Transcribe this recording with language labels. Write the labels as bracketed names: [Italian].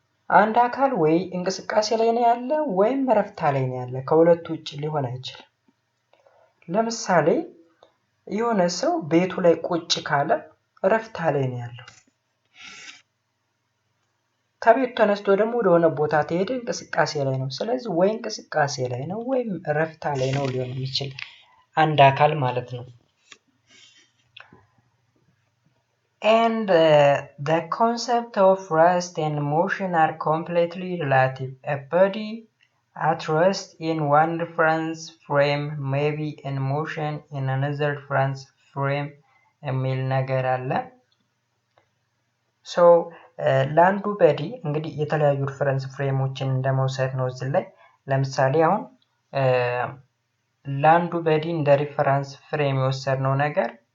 [Amharic] አንድ አካል ወይ እንቅስቃሴ ላይ ነው ያለ ወይም ረፍታ ላይ ነው ያለ ከሁለቱ ውጭ ሊሆን አይችልም ለምሳሌ የሆነ ሰው ቤቱ ላይ ቁጭ ካለ ረፍታ ላይ ነው ያለው ከቤቱ ተነስቶ ደግሞ ወደ ቦታ ተሄደ እንቅስቃሴ ላይ ነው ስለዚህ ወይ እንቅስቃሴ ላይ ነው ወይ ረፍታ ላይ ነው ሊሆን የሚችል አንድ አካል ማለት ነው [English] And the concept of rest and motion are completely relative. A body at rest in one reference frame [Amharic] may be in motion in another reference frame የሚል ነገር አለ። ሶ ለአንዱ በዲ እንግዲህ የተለያዩ ሪፈረንስ ፍሬሞችን እንደመውሰድ ነው እዚህ ላይ። ለምሳሌ አሁን ለአንዱ በዲ እንደ ሪፈረንስ ፍሬም የወሰድነው ነገር